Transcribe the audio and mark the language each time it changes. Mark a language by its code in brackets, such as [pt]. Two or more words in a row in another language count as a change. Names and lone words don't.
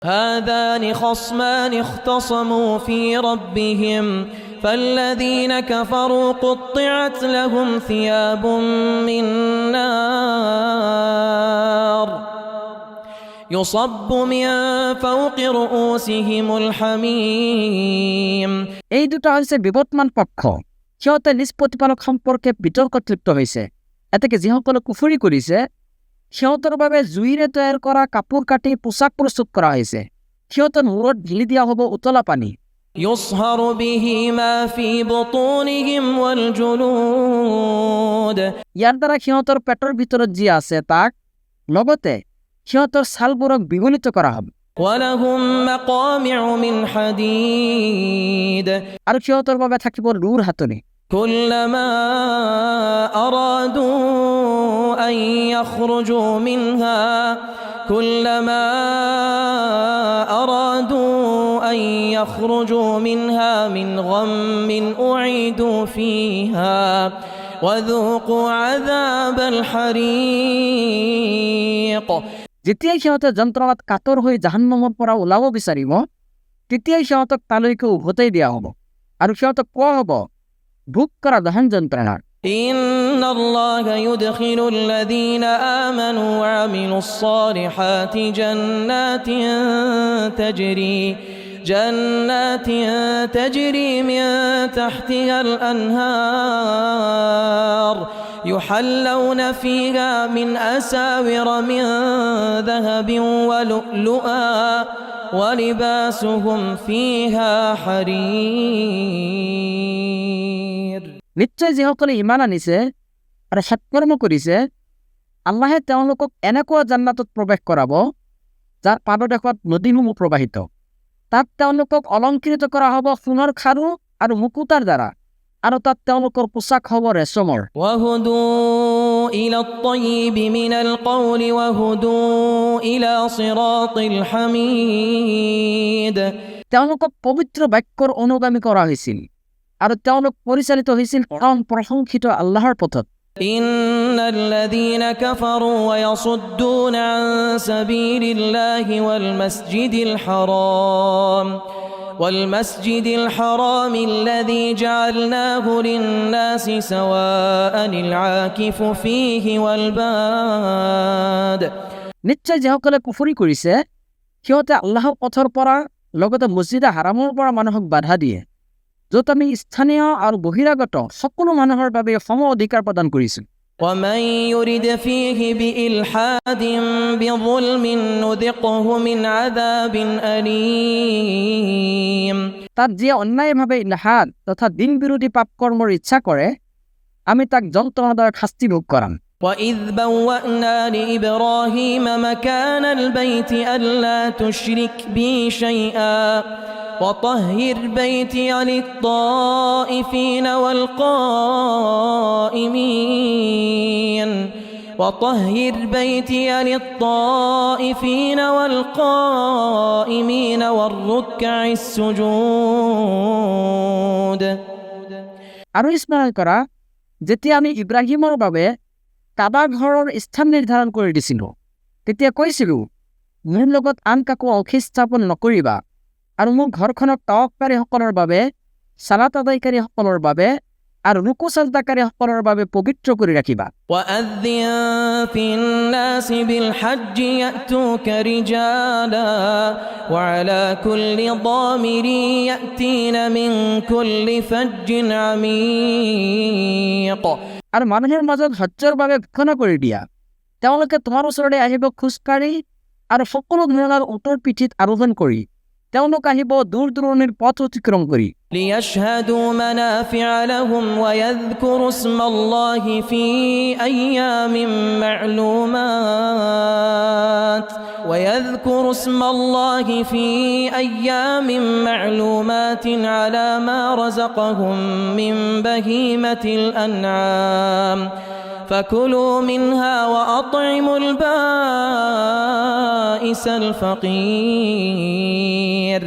[ar] هذان خصمان اختصموا في ربهم فالذين كفروا قطعت لهم ثياب من نار يصب من فوق رؤوسهم الحميم। [as] এই দুটো হচ্ছে বিবদমান পক্ষ, সিহঁতে নিজ প্ৰতিপালক সম্পৰ্কে বিতৰ্কত লিপ্ত হৈছে। এতেকে যিসকলে কুফৰি কৰিছে সিহঁতৰ বাবে জুইৰে তৈয়াৰ কৰা কাপোৰ কাটি পোছাক প্ৰস্তুত কৰা হৈছে। সিহঁতৰ মূৰত ঢিলি দিয়া হ'ব উতলা পানী। [ar] يصهر به ما في بطونهم والجلود [as] ইয়াৰ দ্বাৰা সিহঁতৰ পেটৰ ভিতৰত যি আছে তাক লগতে সিহঁতৰ ছালবোৰক বিগলিত কৰা হ'ব। [ar] ولهم مقامع من حديد [as] আৰু সিহঁতৰ বাবে থাকিব লোৰ হাতনি। [ar] كلما أرادوا أن يخرجوا منها كلما أرادوا أن يخرجوا منها من غم أعيدوا فيها وذوقوا عذاب الحريق। [as] যেতিয়াই সিহঁতে যন্ত্ৰণাত কাতৰ হৈ জাহান্নামৰ পৰা ওলাব বিচাৰিব তেতিয়াই সিহঁতক তালৈকে উভতাই দিয়া হ'ব আৰু সিহঁতক কোৱা হ'ব ভোগ কৰা দহন যন্ত্ৰণাৰ। [ar] إن الله يدخل الذين آمنوا وعملوا الصالحات جنات تجري من تحتها الأنهار يحلون فيها من أساور من ذهب ولؤلؤا ولباسهم فيها حرير। [as] নিশ্চয় যিসকলে ইমান আনিছে আৰু সৎকৰ্ম কৰিছে আল্লাহে তেওঁলোকক এনেকুৱা জান্নাতত প্ৰৱেশ কৰাব যাৰ পাদদেশত নদীসমূহ প্ৰবাহিত। তাত তেওঁলোকক অলংকৃত কৰা হ'ব সোণৰ খাৰু আৰু মুকুতাৰ দ্বাৰা আৰু তাত তেওঁলোকৰ পোছাক হ'ব ৰেচমৰ। [ar] وهدوا إلى الطيب من القول وهدوا إلى صراط الحميد [as] তেওঁলোকক পবিত্ৰ বাক্যৰ অনুগামী কৰা হৈছিল আৰু তেওঁলোক পৰিচালিত হৈছিল পৰম প্ৰশংসিত আল্লাহৰ পথত। [ar] إن الذين كفروا ويصدون عن سبيل الله والمسجد الحرام الذي جعلناه للناس سواء العاكف فيه والباد। [as] নিশ্চয় যিসকলে কুফৰি কৰিছে সিহঁতে আল্লাহৰ পথৰ পৰা লগতে মছজিদে হাৰামৰ পৰা মানুহক বাধা দিয়ে য'ত আমি স্থানীয় আৰু বহিৰাগত সকলো মানুহৰ বাবে সম অধিকাৰ প্ৰদান কৰিছোঁ। [ar] ومن يرد فيه بإلحاد بظلم نذقه من عذاب أليم। [as] তাত যিয়ে অন্যায়ভাৱে ইলহাদ তথা দিন বিৰোধী পাপ কৰ্মৰ ইচ্ছা কৰে আমি তাক যন্ত্ৰণাদায়ক শাস্তি ভোগ কৰাম। [ar] وإذ بوأنا لإبراهيم مكان البيت ألا تشرك بي شيئا وطهر بيتي للطائفين والقائمين والركع السجود। [as] আৰু স্মৰণ কৰা যেতিয়া আমি ইব্ৰাহিমৰ বাবে কাবা ঘৰৰ স্থান নিৰ্ধাৰণ কৰি দিছিলোঁ তেতিয়া কৈছিলোঁ মোৰ লগত আন কাকো অংশীস্থাপন নকৰিবা আৰু মোৰ ঘৰখনক তাৱাফকাৰীসকলৰ বাবে সালাত আদায়কাৰীসকলৰ বাবে আৰু ৰুকু সাজদাকাৰীসকলৰ বাবে পবিত্ৰ কৰি ৰাখিবা। [ar] وأذن في الناس بالحج يأتوك رجالا وعلى كل ضامر يأتين من كل فج عميق। [as] আৰু মানুহৰ মাজত হজ্জৰ বাবে ঘোষণা কৰি দিয়া তেওঁলোকে তোমাৰ ওচৰলৈ আহিব খোজকাঢ়ি আৰু সকলো ধৰণৰ উটৰ পিঠিত আৰোহণ কৰি তেওঁলোক আহিব দূৰ দূৰণিৰ পথ অতিক্ৰম কৰি। [ar] ليشهدوا منافع لهم ويذكروا اسم الله في أيام معلومات على ما رزقهم من بهيمة الأنعام فكلوا منها وأطعموا البائس الفقير।